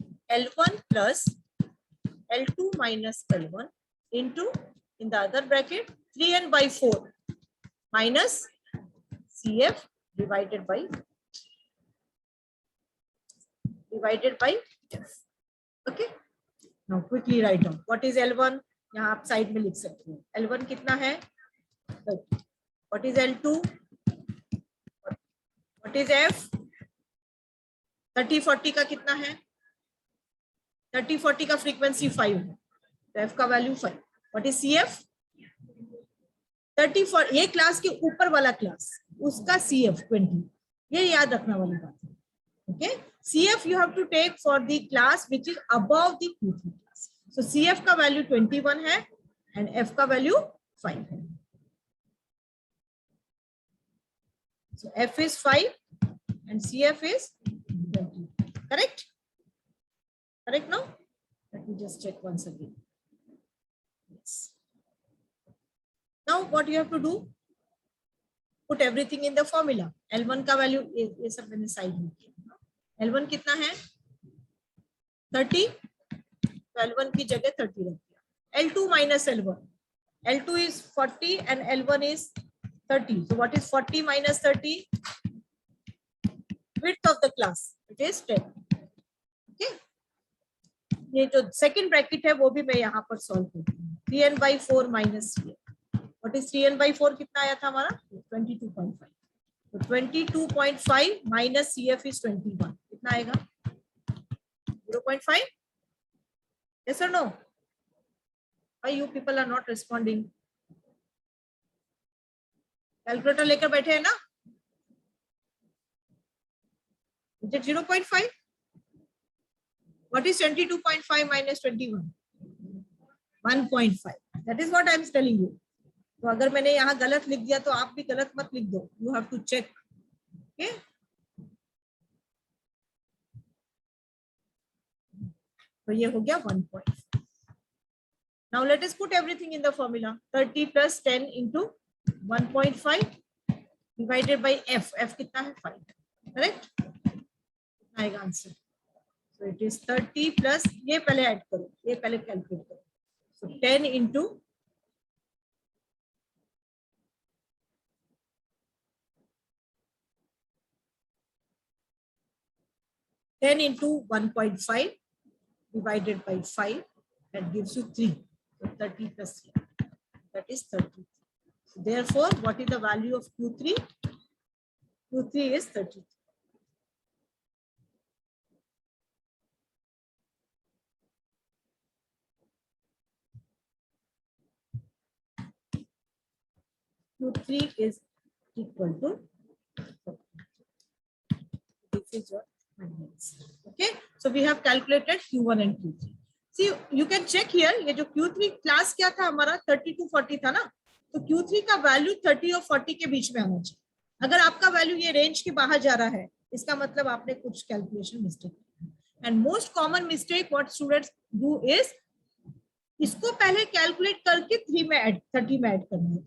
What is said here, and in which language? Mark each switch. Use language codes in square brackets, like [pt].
[en] L1 plus L2 minus L1 into, in the other bracket, 3n by 4 minus CF divided by F. Okay. Now quickly write down. What is L1? [hi] यहाँ आप side में लिख सकते हो. [en] L1 [hi] कितना है? [en] 30. What is L2? What is F? 30-40 [hi] का कितना है? 30-40 का फ्रीक्वेंसी 5 है. तो F का वैल्यू 5. [en] What is CF? [hi] 30-40 ये क्लास के ऊपर वाला क्लास, उसका CF 20. ये याद रखना वाली बात है. Okay? [en] CF you have to take for the class which is above the Q3 class. [hi] So CF का वैल्यू 21 है and F का वैल्यू 5 है. [en] So F is 5 and CF is 20. Correct? Correct now? Let me just check once again. Yes. Now what you have to do? Put everything in the formula. [hi] L1 का value ये सब मैंने side में किया. L1 कितना है? 30. तो L1 की जगह 30 रख दिया. [en] L2 minus L1. L2 is 40 and L1 is 30. So what is 40 minus 30? Width of the class. It is 10. Okay. [hi] ये जो second bracket है वो भी मैं यहाँ पर solve करती हूँ. [en] 3n by 4 minus CF. What is 3n by 4 [hi] कितना आया था हमारा? [en] 22.5. तो 22.5 minus CF is 21. [hi] कितना आएगा? [en] 0.5? Yes or no? Why you people are not responding? [hi] Calculator लेकर बैठे हैं ना? [en] Is it 0.5? What is 22.5 minus 21? 1.5. That is what I am telling you. [hi] तो अगर मैंने यहाँ गलत लिख दिया तो आप भी गलत मत लिख दो. [en] You have to check. Okay? [hi] तो ये हो गया 1.5. [en] Now let us put everything in the formula. 30 plus 10 into 1.5 divided by F. F [hi] कितना है? [en] 5. Correct? [hi] कितना आएगा answer? [en] So it is 30 plus, [hi] ये पहले ऐड करो, ये पहले कैलकुलेट करो. [en] So 10 into 1.5 divided by 5, that gives you 3. So 30 plus 3, that is 30. So therefore, what is the value of Q3? Q3 is 30. Q3 is equal to 40. This is your okay. So we have calculated Q1 and Q3. See, you can check here. [hi] ये जो Q3 class क्या था हमारा 30 to 40 था ना, तो Q3 का value 30 और 40 के बीच में आना चाहिए. अगर आपका वैल्यू ये रेंज के बाहर जा रहा है, इसका मतलब आपने कुछ कैलकुलेशन मिस्टेक किया. [en] and most common mistake what students do is, [hi] इसको पहले कैलकुलेट करके 30 में ऐड करना है.